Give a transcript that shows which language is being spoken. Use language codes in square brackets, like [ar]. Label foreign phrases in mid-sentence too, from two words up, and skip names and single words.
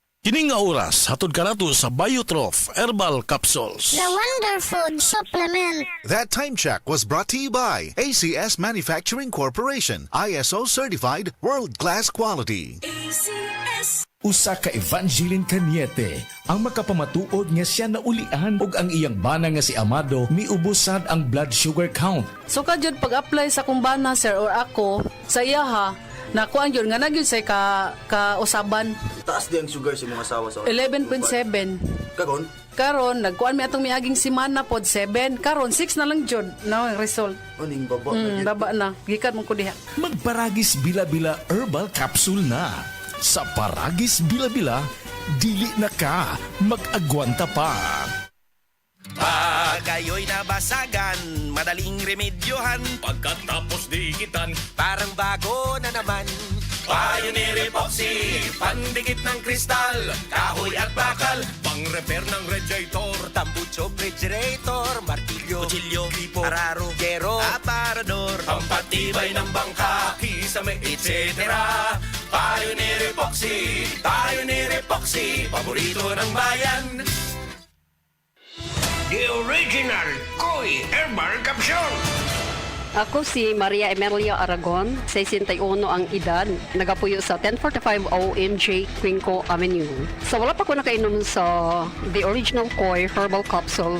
[ceb] Kini nga oras hatod kanato sa Biotrof Herbal Capsules. [en] The Wonder Food Supplement. That time check was brought to you by ACS Manufacturing Corporation, ISO certified world-class quality. [ceb] Usa ka Evangeline Cañete ang makapamatuod nga siya naulian og ang iyang bana nga si Amado miubusad ang blood sugar count. So kadyod pag-apply sa kumbana sir or ako sa iya ha, nakuan yun nga nagyun say ka usaban. Taas di ang sugar sa mga asawa sa 11.7. Kagon? Karon nagkuan mi atong miaging semana pod 7. Karon 6 na lang jud na ang result. Aning baba Baba na. Gikan mo ko diha. Magparagis bila-bila herbal capsule na. Sa Paragis Bila-Bila, dili na ka mag-agwanta pa. [tl] Pag kayo'y nabasagan, madaling remedyohan. Pagkatapos dikitan, Parang bago na naman. Pioneer Epoxy, pandikit ng kristal, kahoy at bakal, pang-repair ng radiator, tambucho, refrigerator, martilyo, kutsilyo, gripo, araro, gero, aparador, pampatibay ng bangka, kisame, etc. Pioneer Epoxy, paborito ng bayan. [en] The original Koy Herbal Capsule. [ceb] Ako si Maria Emelia Aragon, 61 ang edad, nagapuyo sa 1045 OMJ Quinco Avenue. So wala pa ko nakainom sa the original Koy Herbal Capsule.